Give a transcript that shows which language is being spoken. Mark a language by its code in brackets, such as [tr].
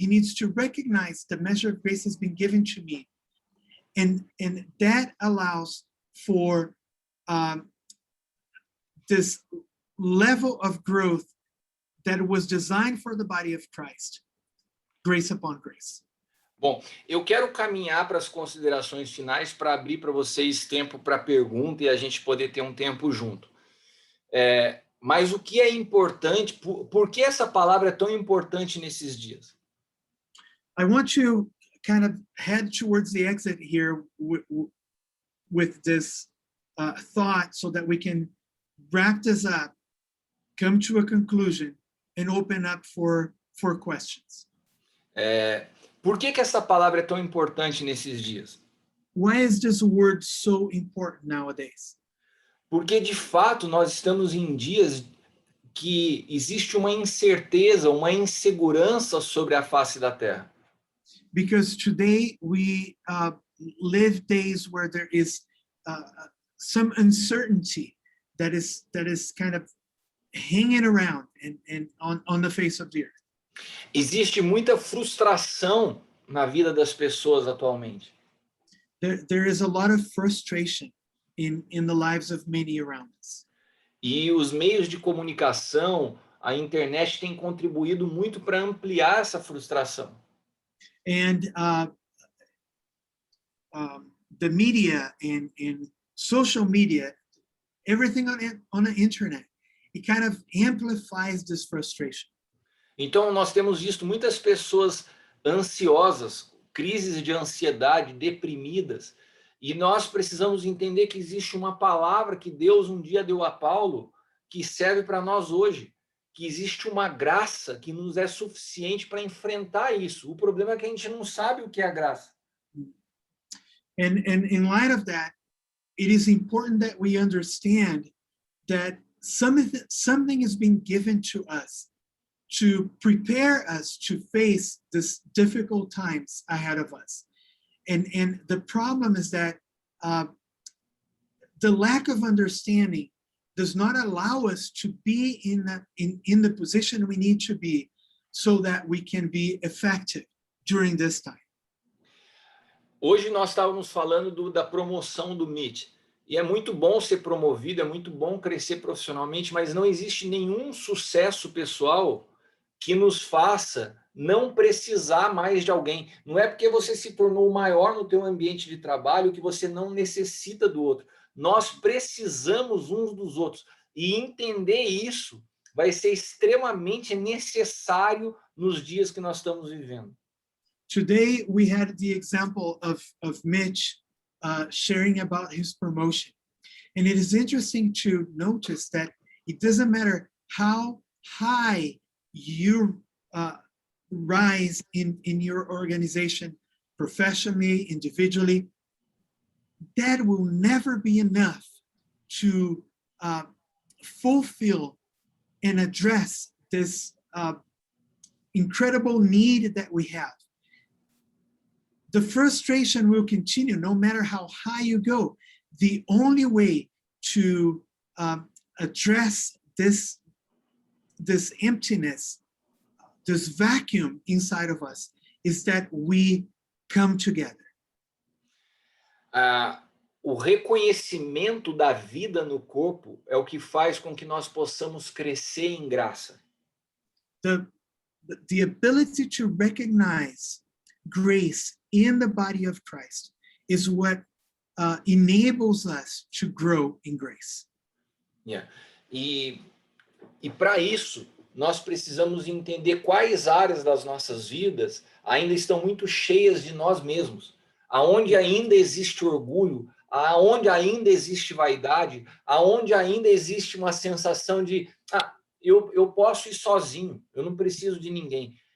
[en] He needs to recognize the measure of grace has been given to me. And that allows for this level of growth that was designed for the body of Christ, grace upon grace. [pt] Bom, eu quero caminhar para as considerações finais para abrir para vocês tempo para pergunta e a gente poder ter um tempo junto. Mas o que é importante, por que essa palavra é tão importante nesses dias? [en] I want to kind of head towards the exit here with this thought so that we can wrap this up, come to a conclusion, and open up for questions. [pt] Por que essa palavra é tão importante nesses dias? [en] Why is this word so important nowadays? [pt] Porque, de fato, nós estamos em dias que existe uma incerteza, uma insegurança sobre a face da Terra. [en] Because today we live days where there is some uncertainty that is kind of hanging around and on the face of the earth. [pt] Existe muita frustração na vida das pessoas atualmente. [en] There is a lot of frustration in the lives of many around us. [pt] E os meios de comunicação, a internet tem contribuído muito para ampliar essa frustração. [en] And the media and social media, everything on the internet, it kind of amplifies this frustration. [pt] Então, nós temos visto muitas pessoas ansiosas, crises de ansiedade, deprimidas, e nós precisamos entender que existe uma palavra que Deus um dia deu a Paulo, que serve para nós hoje, que existe uma graça que nos é suficiente para enfrentar isso. O problema é que a gente não sabe o que é a graça. [en] And in light of that, it is important that we understand that something is being given to us to prepare us to face this difficult times ahead of us. And the problem is that the lack of understanding does not allow us to be in the position we need to be so that we can be effective during this time. [pt] Hoje nós estávamos falando da promoção do Meet. E é muito bom ser promovido, é muito bom crescer profissionalmente, mas não existe nenhum sucesso pessoal que nos faça não precisar mais de alguém. Não é porque você se tornou maior no teu ambiente de trabalho que você não necessita do outro. Nós precisamos uns dos outros. E entender isso vai ser extremamente necessário nos dias que nós estamos vivendo. [en] Today, we had the example of Mitch sharing about his promotion. And it is interesting to notice that it doesn't matter how high you rise in your organization, professionally, individually, that will never be enough to fulfill and address this incredible need that we have. The frustration will continue no matter how high you go. The only way to address this emptiness, this vacuum inside of us, is that we come together. [pt] O reconhecimento da vida no corpo é o que faz com que nós possamos crescer em graça. [en] The ability to recognize grace in the body of Christ is what enables us to grow in grace. Yeah. [pt] E para isso, nós precisamos entender quais áreas das nossas vidas ainda estão muito cheias de nós mesmos, aonde ainda existe orgulho, aonde ainda existe vaidade, aonde ainda existe uma sensação de eu posso ir sozinho, eu não preciso de ninguém.